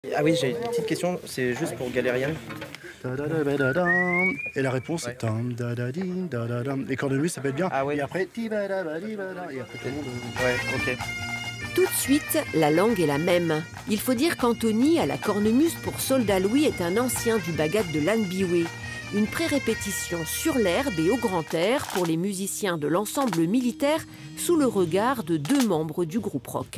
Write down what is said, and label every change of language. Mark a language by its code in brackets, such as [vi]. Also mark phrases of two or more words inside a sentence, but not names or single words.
[fr] Ah oui, j'ai une petite question, c'est juste pour Galérienne. Et la réponse Ouais. est tam da da di da da dam. Les cornemuses, ça peut être bien. Ah ouais. Et après ti ba da ba di ba da. Et après tout le monde. Ouais, ok. Tout de suite, la langue est la même. Il faut dire qu'Anthony, à la cornemuse pour Soldat Louis, est un ancien du Bagad de l'Anbiwé. Une pré-répétition sur l'herbe et au grand air pour les musiciens de l'ensemble militaire sous le regard de 2 membres du groupe rock.